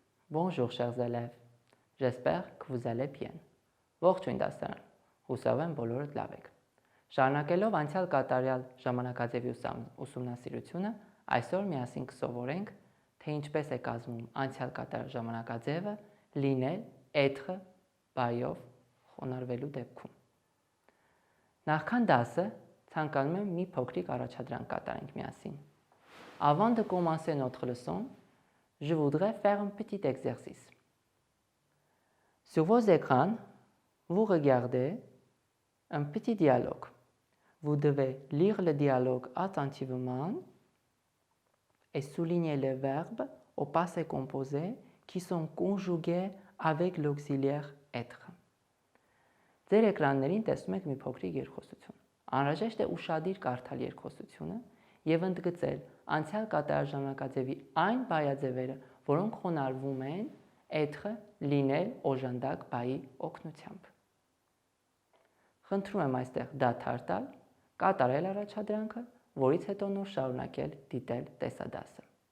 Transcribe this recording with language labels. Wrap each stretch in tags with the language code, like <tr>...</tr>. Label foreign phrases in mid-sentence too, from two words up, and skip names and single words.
<fr>Bonjour chers élèves, j'espère que vous allez bien.</fr> <hy>Ողջույն դասարան, հուսով եմ բոլորդ լավ եք։ Շարունակելով անցյալ կատարյալ ժամանակաձևի ուսումնասիրությունը, այսօր միասին կսովորենք, թե ինչպես է կազմում անցյալ կատարյալ ժամանակաձևը լինել, être բայով խոնարհվելու դեպքում։ Նախքան դասը ցանկանում եմ մի փոքրիկ առաջադրանք կատարենք միասին։</hy> <fr>Avant de commencer notre leçon, je voudrais faire un petit exercice. Sur vos écrans, vous regardez un petit dialogue. Vous devez lire le dialogue attentivement et souligner les verbes au passé composé qui sont conjugués avec l'auxiliaire être.</fr> <hy>Ձեր էկրաններին տեսնում եք մի փոքրիկ երկխոսություն։ Անհրաժեշտ է ուշադիր կարդալ երկխոսությունը եւ ընդգծել անցյալ կատարյալ ժամանակաձևի այն բայաձևերը, որոնք խոնարհվում են être լինել օժանդակ բայի օգնությամբ։ Խնդրում եմ այստեղ դադար տալ, կատարել առաջադրանքը, որից հետո նոր շարունակել դիտել տեսադասը։</hy>